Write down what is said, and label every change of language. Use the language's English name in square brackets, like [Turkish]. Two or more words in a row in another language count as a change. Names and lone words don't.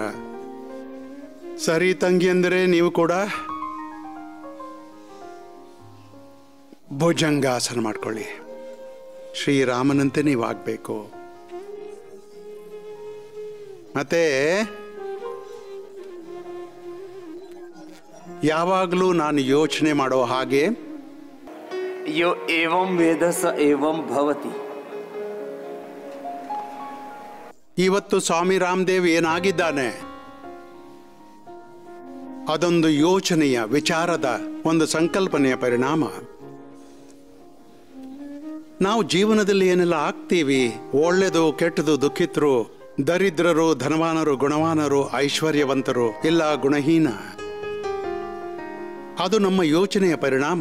[Kannada] ಸರಿ ತಂಗಿ ಅಂದರೆ ನೀವು ಕೂಡ ಭುಜಂಗಾಸನ ಮಾಡ್ಕೊಳ್ಳಿ. ಶ್ರೀರಾಮನಂತೆ ನೀವು ಆಗಬೇಕು. ಮತ್ತೆ ಯಾವಾಗಲೂ ನಾನು ಯೋಚನೆ ಮಾಡೋ ಹಾಗೆ, [Sanskrit] ಯೋ ಏವಂ ವೇದ ಸ ಏವಂ ಭವತಿ. [Kannada] ಇವತ್ತು ಸ್ವಾಮಿ ರಾಮದೇವ್ ಏನಾಗಿದ್ದಾನೆ ಅದೊಂದು ಯೋಚನೆಯ, ವಿಚಾರದ, ಒಂದು ಸಂಕಲ್ಪನೆಯ ಪರಿಣಾಮ. ನಾವು ಜೀವನದಲ್ಲಿ ಏನೆಲ್ಲ ಆಗ್ತೀವಿ, ಒಳ್ಳೆಯದು ಕೆಟ್ಟದು, ದುಃಖಿತರು, ದರಿದ್ರರು, ಧನವಾನರು, ಗುಣವಾನರು, ಐಶ್ವರ್ಯವಂತರು, ಇಲ್ಲ ಗುಣಹೀನ, ಅದು ನಮ್ಮ ಯೋಚನೆಯ ಪರಿಣಾಮ.